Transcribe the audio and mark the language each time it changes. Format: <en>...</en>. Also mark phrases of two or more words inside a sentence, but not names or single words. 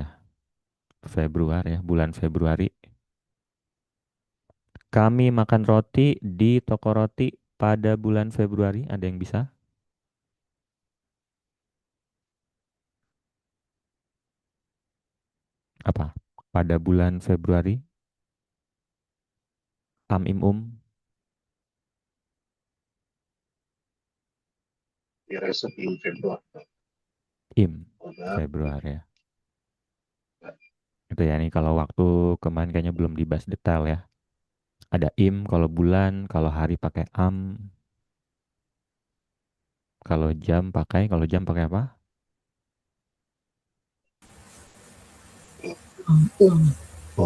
<id>Februari ya, bulan Februari. Kami makan roti di toko roti pada bulan Februari. Ada yang bisa? Apa? Pada bulan Februari?</id> <de>Am im Wir essen im Februar. im Oder</de> <id>Februari ya. Itu ya, nih kalau waktu kemarin kayaknya belum dibahas detail ya. Ada im kalau bulan, kalau hari pakai am. Kalau jam pakai apa? Um.</id>